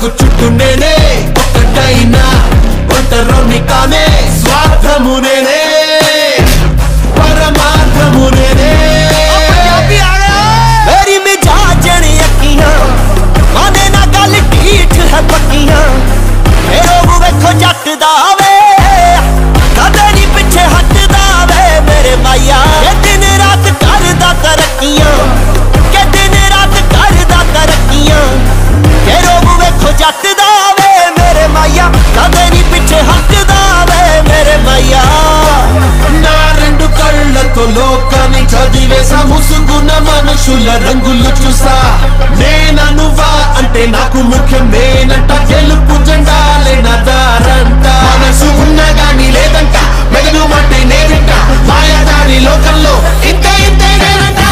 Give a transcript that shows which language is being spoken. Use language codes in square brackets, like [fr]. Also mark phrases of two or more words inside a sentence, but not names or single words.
[te] చుట్టూ నేనే ఒక్కటైనా ఒంటరోని కానే స్వార్థము నేనే పరమార్థము నేనే. [pa] ਮੇਰੀ ਮਿਜਾਜ ਨੇ ਅੱਖੀਆਂ ਮਾਨੇ ਨਾ ਗੱਲ ਠੀਕ ਹੈ ਪੱਕੀਆਂ ਮੇਰੋ ਵੇਖੋ ਜੱਟ ਦਾ ਵੇ ਕਦੇ ਨੀ ਪਿੱਛੇ ਹਟਦਾ ਵੇ ਮੇਰੇ ਮਾਇਆ ਕੇ ਦਿਨ ਰਾਤ ਕਰਦਾ ਤਰੱਕੀਆਂ ਕੇ ਦਿਨ ਰਾਤ ਕਰਦਾ ਤਰੱਕੀਆਂ ਮੇਰੋ ਵੇਖੋ ਜੱਟ ਦਾ ਵੇ ਮੇਰੇ ਮਾਇਆ ਕਦੇ ਨੀ ਪਿੱਛੇ ਹਟਦਾ ਵੇ ਮੇਰੇ ਮਾਇਆ. [te] నా రెండు కళ్ళతో లోకాన్ని చదివేసా, ముసుగున్న మనుషుల రంగులు చూసా. నేననువా అంటే నాకు ముఖ్యం నేనంట, గెలుపు జెండాలే నా దారంట. మనసు ఉన్నా గాని లేదంట, మెదడు అంటే నేనంట, మాయాదారి లోకంలో ఇంతే ఇంతే నేనంట.